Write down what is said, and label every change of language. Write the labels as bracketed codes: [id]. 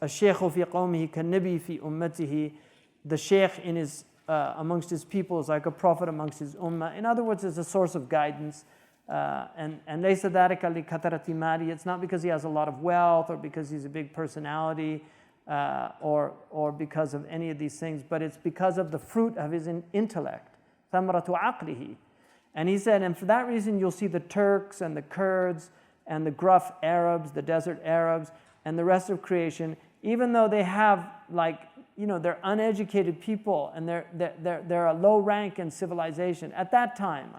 [ar] Al-Shaykh fi qawmihi kan-nabi fi ummatihi. [en] The Shaykh in his amongst his people is like a prophet amongst his ummah. In other words, it's a source of guidance. And [ar] لَيْسَ ذَلِكَ لِكَثْرَةِ مَالِهِ. [en] It's not because he has a lot of wealth or because he's a big personality or because of any of these things, but it's because of the fruit of his intellect. [ar] ثَمْرَةُ عَقْلِهِ. [en] And he said, and for that reason you'll see the Turks and the Kurds and the gruff Arabs, the desert Arabs, and the rest of creation, even though they have they're uneducated people and they're a low rank in civilization at that time.